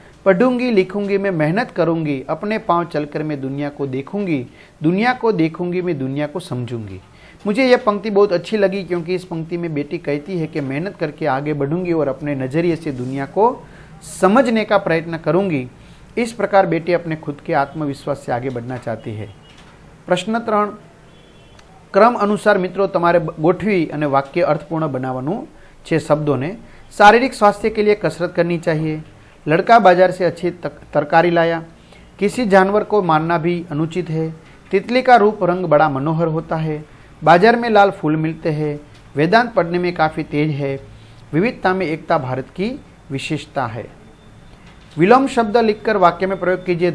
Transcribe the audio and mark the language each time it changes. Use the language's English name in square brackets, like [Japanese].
[Hindi] पढ़ूंगी, लिखूंगी, मैं मेहनत करूंगी, अपने पांव चलकर मैं दुनिया को देखूंगी मैं दुनिया को समझूंगी। मुझे यह पंक्ति बहुत अच्छी लगी, क्योंकि इस पंक्ति में बेटी कहती है कि मेहनत करके आगे बढ़ूंगी और अपने नजरिए से दुनिया को समझने का प्रयत्न करूंगी। इस प्रकार बेटी अपने खुद के आत्मविश्वास से आगे बढ़ना चाहती है। प्रश्न 3, क्रम अनुसार मित्रों [Gujarati] તમારે ગોઠવી અને વાક્ય અર્થપૂર્ણ બનાવવાનું છે શબ્દોને। [Hindi] शारीरिक स्वास्थ्य के लिए कसरत करनी चाहिए। लड़का बाजार से अच्छी तरकारी लाया। किसी जानवर को मारना भी अनुचित है। तितली का रूप रंग बड़ा मनोहर होता है। बाजार में लाल फूल मिलते हैं। वेदांत पढ़ने में काफ़ी तेज है। विविधता में एकता भारत की विशेषता है। विलोम शब्द लिखकर वाक्य में प्रयोग कीजिए।